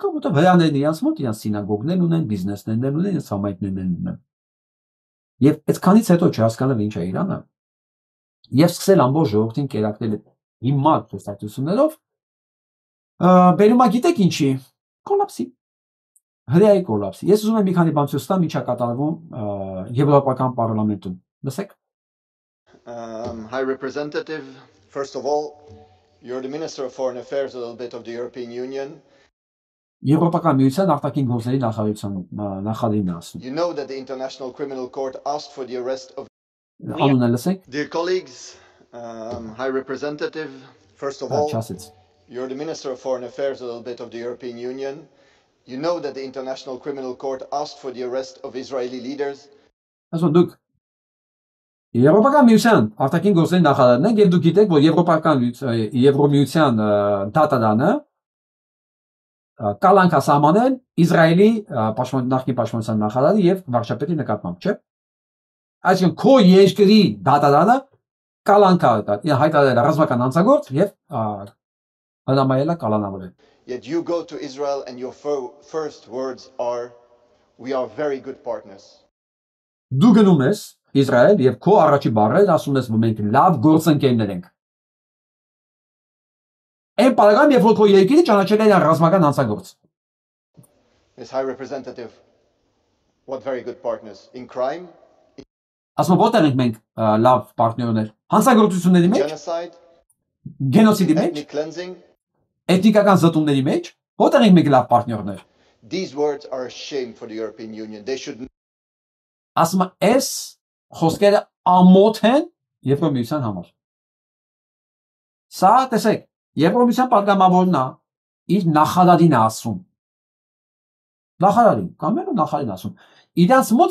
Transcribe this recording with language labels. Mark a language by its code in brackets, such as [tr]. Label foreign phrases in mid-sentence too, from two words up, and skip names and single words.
[hy] որտեղ հрьяաներն իրանց մոտ իրանց սինագոգներ ունեն, բիզնեսներն ունեն, իրենց համայնքներն ունեն։ Եվ այդքանից հետո չհասկանալ ինչ է Իրանը, եւ սկսել ամբողջ ժողովրդին կերակրել հիմար տեսակցություններով, բերում է գիտեք ինչի, կոլապսի, հրեայի կոլապսի։ Ես ուզում եմ մի քանի բան ցույց տամ, ինչա կատարվում Եվրոպական պարլամենտում։ Լսեք։ [en] High Representative, first of all, you're the Minister of Foreign Affairs a little bit of the European Union. [hy] Եվրոպական միության արտաքին գործերի նախարարին ասում։ [en] You know that the International Criminal Court asked for the arrest of [hy] Անունը լսեք։ [en] Dear colleagues, High Representative, first of all, you're the Minister of Foreign Affairs a little bit of the European Union. You know that the International Criminal Court asked for the arrest of Israeli leaders. [hy] Այսօր դուք Եվրոպական միության արտաքին գործերի նախարարն եք եւ դուք գիտեք, որ Եվրոմիության դատարանը կալանքա սահմանել Իսրայելի նախկին պաշտպանության նախարարի եւ վարչապետի նկատմամբ, չէ՞։ Այսինքն քո երկրի դատարանը կալանքա հայտարարել ռազմական հանցագործ եւ հրամայել կալանավորել։ [en] Yet you go to Israel and your first words are we are very good partners. [hy] Դու գնում ես Իսրայել եւ քո առաջի բառերն ասում ես, որ մենք լավ գործընկերներ ենք։ Այն բառերն երբ որ քո երկիրը ճանաչել է ռազմական հանցագործ։ [en] Miss High Representative, what very good partners in crime? [hy] Ասում որտեղ ենք մենք լավ պարտներներ։ Հանցագործությունների մեջ, գենոսիդի մեջ, էթնիկական զտումների մեջ, որտեղ ենք մենք լավ պարտներներ։ [en] These words are a shame for the European Union. They should [hy] Ասում էս խոսքերը ամոթ են Եվրոմիության համար։ Սա տեսեք, Եվրոմիության պատգամավորն է իր նախարարին ասում։ Նախարարին, կամ նախարարին ասում։ Իրանց մոտ